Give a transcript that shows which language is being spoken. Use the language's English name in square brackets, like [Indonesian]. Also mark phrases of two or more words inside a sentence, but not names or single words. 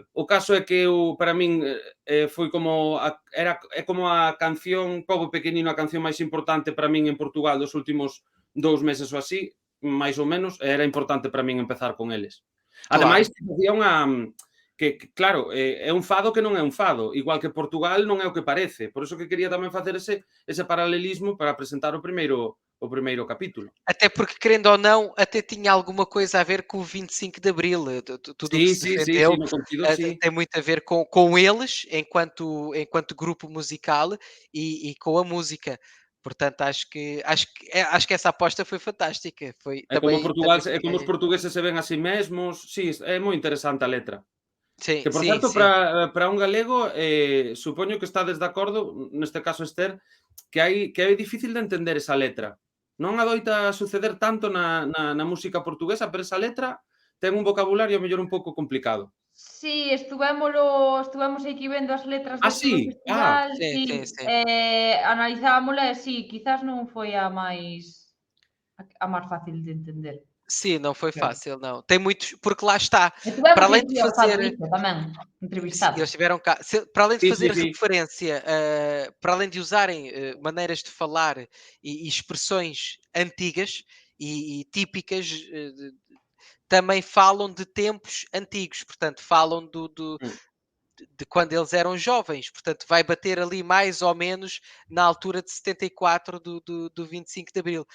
[Galician] O caso é que para min foi como é como a canción Pobo Pequenino, a canción máis importante para min en Portugal dos últimos 2 meses ou así, máis ou menos, era importante para min empezar con eles. Ademais, facía que claro, é un fado que non é un fado, igual que Portugal non é o que parece. Por iso que quería tamén facer ese paralelismo para presentar o primeiro capítulo. [Portuguese] Até porque, querendo ou não, até tinha alguma coisa a ver com o 25 de Abril. Tudo o que se defendeu tem muito a ver com eles, enquanto grupo musical e com a música. Portanto, acho que essa aposta foi fantástica. [Galician] Como os portugueses se ven a si mesmos. Sí, é moi interesante a letra. Sí, que, por certo, para un galego, supoño que estades de acordo, neste caso Esther, que é difícil de entender esa letra. Non adoita suceder tanto na música portuguesa, pero esa letra ten un vocabulario mellor un pouco complicado. Sí, estuvemos aquí vendo as letras do festival, analizámola e sí, quizás non foi a máis fácil de entender. [Portuguese] Sim, não foi fácil, não. Tem muitos, porque lá está. Para além de fazer também entrevistado. Eles tiveram cá, para além de fazer referência, para além de usarem maneiras de falar e expressões antigas e típicas, também falam de tempos antigos, portanto, falam de quando eles eram jovens, portanto, vai bater ali mais ou menos na altura de 74 do 25 de Abril.